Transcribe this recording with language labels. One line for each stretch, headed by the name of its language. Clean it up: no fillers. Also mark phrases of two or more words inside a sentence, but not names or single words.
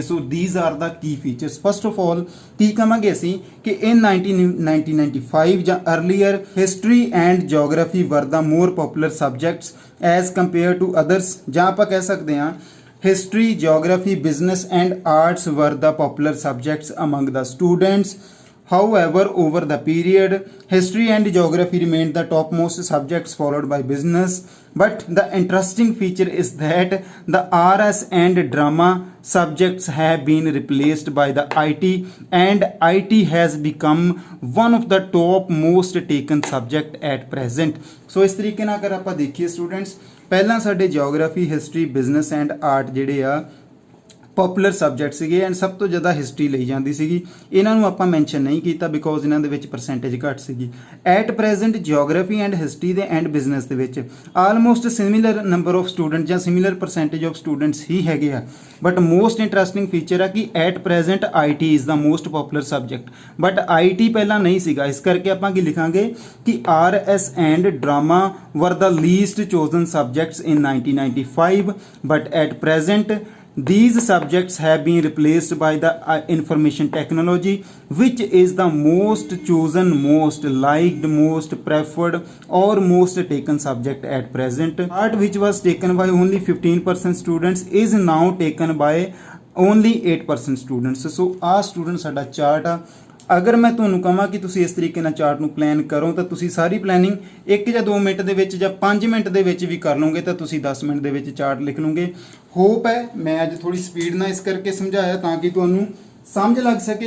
English: So these are the key features. First of all
Punjabi: ਕੀ ਕਹਾਂਗੇ ਅਸੀਂ ਕਿ
English: in 1995 ਜਾਂ earlier history and geography were the more popular subjects as compare to others,
Punjabi: ਜਾਂ ਆਪਾਂ ਕਹਿ ਸਕਦੇ ਹਾਂ
English: history, geography, business and arts were the popular subjects among the students. However, over the period, history and geography remained the topmost subjects, followed by business. But the interesting feature is that the RS and drama subjects have been replaced by the IT, and IT has become one of the top most taken subject at present.
Punjabi: So ਇਸ ਤਰੀਕੇ ਨਾਲ ਅਗਰ ਆਪਾਂ ਦੇਖੀਏ ਸਟੂਡੈਂਟਸ, ਪਹਿਲਾਂ ਸਾਡੇ
English: geography, history, business and art
Punjabi: ਜਿਹੜੇ ਆ
English: popular subject
Punjabi: ਸੀਗੇ ਐਂਡ ਸਭ ਤੋਂ ਜ਼ਿਆਦਾ ਹਿਸਟਰੀ ਲਈ ਜਾਂਦੀ ਸੀਗੀ। ਇਹਨਾਂ ਨੂੰ ਆਪਾਂ ਮੈਂਸ਼ਨ ਨਹੀਂ ਕੀਤਾ ਬਿਕੋਜ਼ ਇਹਨਾਂ ਦੇ ਵਿੱਚ ਪਰਸੈਂਟੇਜ ਘੱਟ ਸੀਗੀ।
English: at present geography and history ਦੇ and business
Punjabi: ਦੇ ਵਿੱਚ
English: almost similar number of student ਜਾਂ similar percentage of students
Punjabi: ਹੀ ਹੈਗੇ ਆ।
English: but most interesting feature
Punjabi: ਆ ਕਿ
English: at present IT is the most popular subject, but IT
Punjabi: ਪਹਿਲਾਂ ਨਹੀਂ ਸੀਗਾ। ਇਸ ਕਰਕੇ ਆਪਾਂ ਕੀ ਲਿਖਾਂਗੇ ਕਿ
English: RS and drama were the least chosen subjects in 1995, but at present these subjects have been replaced by the information technology, which is the most chosen, most liked, most preferred or most taken subject at present. Art, which was taken by only 15% students, is now taken by only 8% students.
Punjabi: So ਆ ਸਟੂਡੈਂਟ ਸਾਡਾ ਚਾਰਟ ਆ। ਅਗਰ ਮੈਂ ਤੁਹਾਨੂੰ ਕਹਾਂ ਕਿ ਤੁਸੀਂ ਇਸ ਤਰੀਕੇ ਨਾਲ ਚਾਰਟ ਨੂੰ ਪਲਾਨ ਕਰੋ ਤਾਂ ਤੁਸੀਂ ਸਾਰੀ ਪਲੈਨਿੰਗ 1 ਜਾਂ 2 ਮਿੰਟ ਦੇ ਵਿੱਚ ਜਾਂ 5 ਮਿੰਟ ਦੇ ਵਿੱਚ ਵੀ ਕਰ ਲਓਗੇ ਤਾਂ ਤੁਸੀਂ 10 ਮਿੰਟ ਦੇ ਵਿੱਚ ਚਾਰਟ ਲਿਖ ਲਓਗੇ। ਹੋਪ ਹੈ ਮੈਂ ਅੱਜ ਥੋੜੀ ਸਪੀਡ ਨਾਲ ਇਸ ਕਰਕੇ ਸਮਝਾਇਆ ਤਾਂ ਕਿ ਤੁਹਾਨੂੰ ਸਮਝ ਲੱਗ ਸਕੇ।